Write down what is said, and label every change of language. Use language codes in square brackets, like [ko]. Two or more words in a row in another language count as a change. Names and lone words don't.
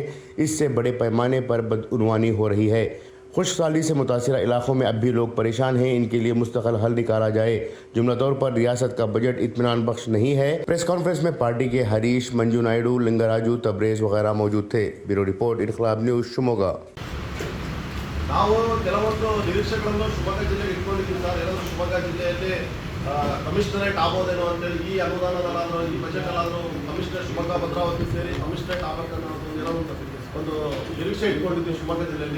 [ur] اس سے بڑے پیمانے پر بدعنوانی ہو رہی ہے۔ خوشحالی سے متاثرہ علاقوں میں اب بھی لوگ پریشان ہیں. ان کے لیے مستقل حل نکالا جائے۔ جملہ طور پر ریاست کا بجٹ اطمینان بخش نہیں ہے. [en] press conference [ur] میں پارٹی کے ہریش، منجو نائیڈو، لنگراجو، تبریز وغیرہ موجود تھے. [en] bureau report, इनकलाब न्यूज़, शिवमोगा। [kn] ನಾವು ಕೆಲವೊಂದು ನಿರೀಕ್ಷೆಗಳನ್ನು ಶಿವಮೊಗ್ಗ ಜಿಲ್ಲೆಗೆ ಇಟ್ಕೊಂಡಿದ್ದೀವಿ ಸರ್. ಏನಾದರೂ ಶಿವಮೊಗ್ಗ ಜಿಲ್ಲೆಯಲ್ಲಿ ಕಮಿಷನರೇಟ್ ಆಗೋದೇನೋ ಅಂತೇಳಿ ಈ ಅನುದಾನದಲ್ಲಾದರೂ ಈ ಬಜೆಟಲ್ಲಾದರೂ ಕಮಿಷನರ್ ಶಿವಮೊಗ್ಗ ಭದ್ರಾವತಿ ಸೇರಿ ಕಮಿಷನರೇಟ್ ಆಗಬೇಕನ್ನೋ ಒಂದು ನಿರೀಕ್ಷೆ ಇಟ್ಕೊಂಡಿದ್ದೀವಿ ಶಿವಮೊಗ್ಗ ಜಿಲ್ಲೆಯಲ್ಲಿ.